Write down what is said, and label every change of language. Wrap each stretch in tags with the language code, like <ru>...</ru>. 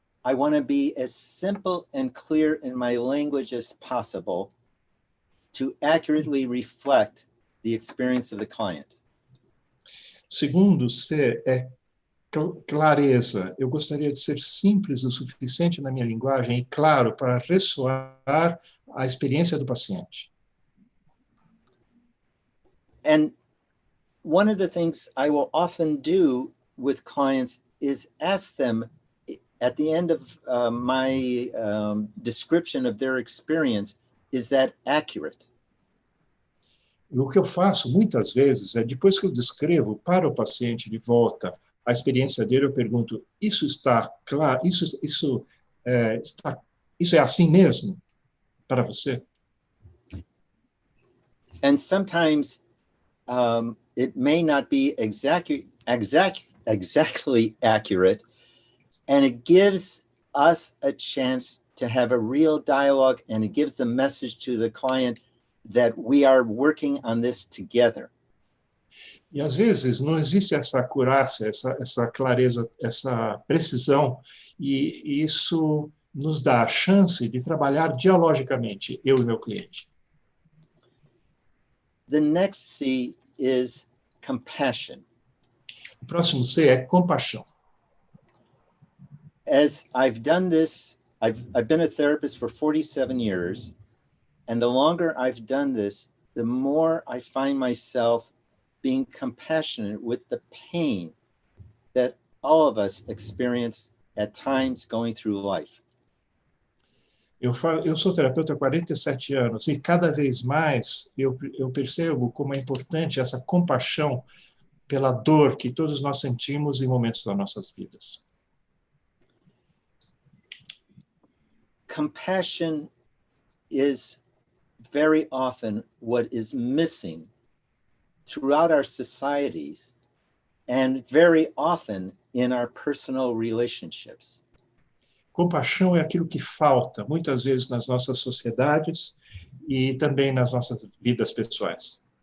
<en>I want to be as simple and clear in my language as possible to accurately reflect the experience of the client.</en> <pt>Segundo C é clareza. Eu gostaria de ser simples o suficiente na minha linguagem e claro para ressoar a experiência do paciente.</pt> <en>And one of the things I will often do with clients is ask them at the end of my description of their experience, is that accurate?</en> <pt>E o que eu faço muitas vezes é, depois que eu descrevo para o paciente de volta a experiência dele, eu pergunto, isso está claro? Isso é assim mesmo para você?</pt> <en>And sometimes it may not be exactly accurate, and it gives us a chance to have a real dialogue, and it gives the message to the client that we are working on this together.</en> <pt>E às vezes não existe essa acurácia, essa clareza, essa precisão, e isso nos dá a chance de trabalhar dialogicamente, eu e meu cliente.</pt> <en>The next C is compassion.</en> <pt>O próximo C é compaixão.</pt> <en>As I've done this, I've been a therapist for 47 years, and the longer I've done this, the more I find myself being compassionate with the pain that all of us experience at times going through life.</en> <pt>Eu sou terapeuta há 47 anos e cada vez mais eu percebo como é importante essa compaixão pela dor que todos nós sentimos em momentos das nossas vidas.</pt> <en>Compassion is very often what is missing throughout our societies and very often in our personal relationships.</en> <pt>Compaixão é aquilo que falta, muitas vezes, nas nossas sociedades e também nas nossas vidas pessoais.</pt>